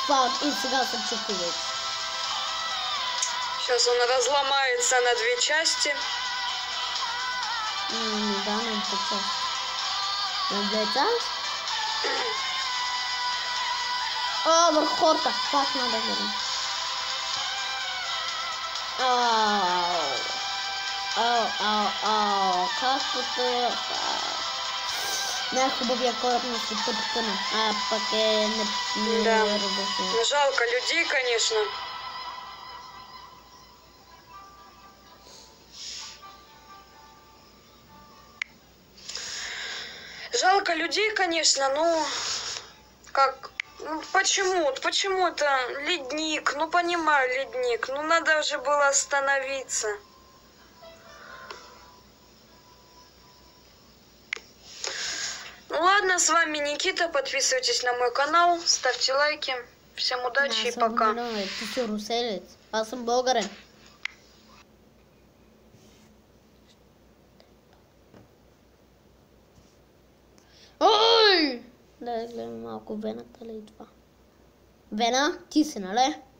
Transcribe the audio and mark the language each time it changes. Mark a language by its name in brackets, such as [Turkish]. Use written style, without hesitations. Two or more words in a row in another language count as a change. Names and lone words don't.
[Bulgarian] и сега се чупи вече. [Russian] Сейчас он разломается на две части. [Bulgarian] Да, на две части. На две части? Върху хората. Пак надо да видим. Как потъва? Най-хубавия кораб на света потъна. Пък е Да. неразрушен. [Russian] Жалко людей, конечно. Жалко людей, конечно, но как? Ну почему? Почему это ледник? Ну понимаю, ледник. Ну надо же было остановиться. Ну ладно, с вами Никита. Подписывайтесь на мой канал, ставьте лайки. Всем удачи и пока. [Bulgarian] Ти си руселец. Аз съм българен. Ой! Да гледам малко Вената ли идва. Вена, ти си, нали?